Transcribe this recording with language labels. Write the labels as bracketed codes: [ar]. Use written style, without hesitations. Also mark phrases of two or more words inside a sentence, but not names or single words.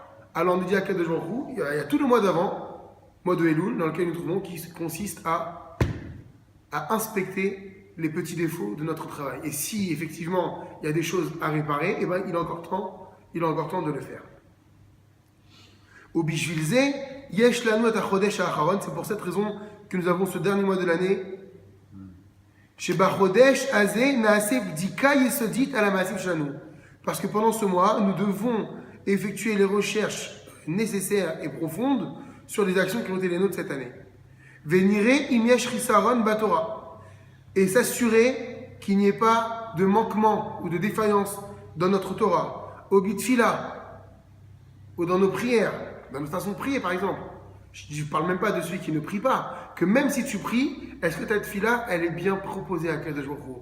[fr] Alors on nous dit à [he] קדוש ברוך הוא, [fr] il y a tout le mois d'avant, mois de Elul, dans lequel nous trouvons, qui consiste à inspecter les petits défauts de notre travail. Et si effectivement il y a des choses à réparer, eh ben, il a encore temps de le faire. [he] ובשביל זה, יש לנו את החודש האחרון, [fr] c'est pour cette raison que nous avons ce dernier mois de l'année. [he] שבחודש הזה נעשה בדיקה יסודית על המעשים שלנו. [fr] Parce que pendant ce mois, nous devons effectuer les recherches nécessaires et profondes sur les actions qui ont été les nôtres cette année. [he] ונראה אם יש חסרון בתורה. [fr] Et s'assurer qu'il n'y ait pas de manquement ou de défaillance dans notre Torah, [he] או בתפילה, [fr] ou dans nos prières, dans notre façon de prier par exemple. Je ne parle même pas de celui qui ne prie pas. Que même si tu pries, est-ce que ta tefila, elle est bien proposée à [he] קדוש ברוך הוא?